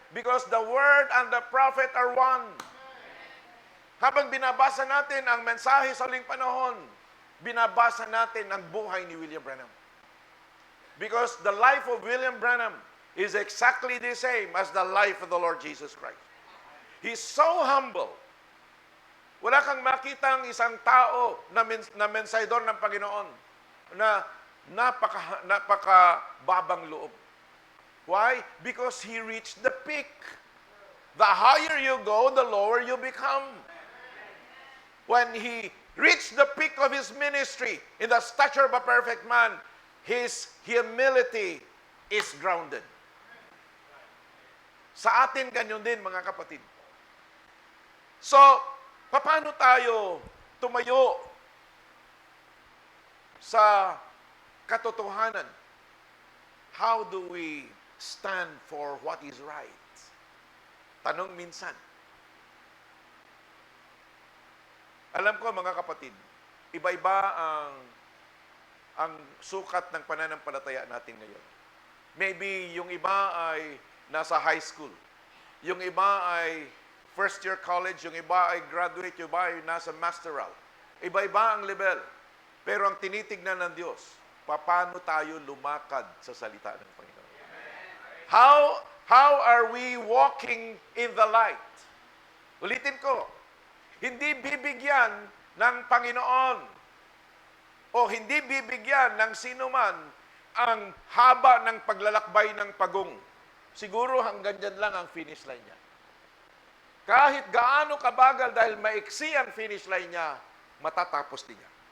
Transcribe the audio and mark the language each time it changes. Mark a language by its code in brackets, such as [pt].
[en] Because the word and the prophet are one. [tl] Habang binabasa natin ang mensahe sa huling panahon, binabasa natin ang buhay ni William Branham. [en] Because the life of William Branham is exactly the same as the life of the Lord Jesus Christ. He's so humble. [tl] Wala kang makitang isang tao na mensahidor ng Panginoon na napaka-babang loob. [en] Why? Because he reached the peak. The higher you go, the lower you become. When he reached the peak of his ministry in the stature of a perfect man, his humility is grounded. [tl] Sa atin, ganyan din, mga kapatid. So, paano tayo tumayo sa katotohanan? [en] How do we stand for what is right? [tl] Tanong minsan. Alam ko, mga kapatid, iba-iba ang sukat ng pananampalataya natin ngayon. Maybe yung iba ay nasa high school. Yung iba ay first year college, yung iba ay graduate, yung iba ay nasa masteral. Iba-iba ang level. Pero ang tinitignan ng Diyos, paano tayo lumakad sa salita ng Panginoon? [en] How are we walking in the light? [tl] Ulitin ko, hindi bibigyan ng Panginoon o hindi bibigyan ng sino man ang haba ng paglalakbay ng pagong. Siguro hanggang dyan lang ang finish line niya. Kahit gaano kabagal dahil maiksi ang finish line niya, matatapos din niya.